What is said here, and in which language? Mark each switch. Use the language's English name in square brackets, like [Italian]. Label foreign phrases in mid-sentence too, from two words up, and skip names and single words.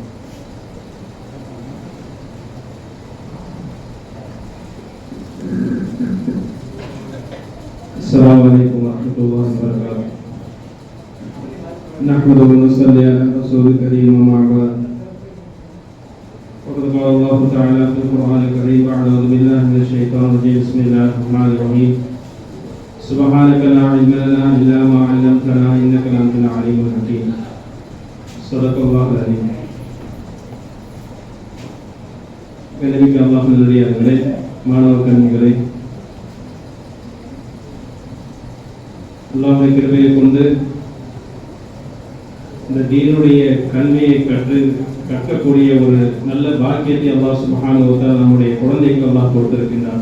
[Arabic] السلام عليكم ورحمة الله وبركاته. نحمده و نصلي على الرسول الكريم أما بعد. وقد قال الله تعالى في القرآن الكريم أعوذ بالله من الشيطان الرجيم بسم الله الرحمن الرحيم سبحانك لا علم لنا إلا ما علمتنا إنك أنت العليم الحكيم صدق الله العظيم. [Tamil] கண்ணியமிக்க அல்லாஹ்வின் நல்லடியார்களே, மாணவ கண்ணிகளே, அல்லாஹ்வுடைய கிருபையை கொண்டு இந்த தீனுடைய கல்வியை கற்கக்கூடிய ஒரு நல்ல பாக்கியத்தை அல்லாஹ் [Arabic] سبحانه و تعالى [Tamil] நம்முடைய குழந்தைக்கு அல்லாஹ் கொடுத்திருக்கின்றார்.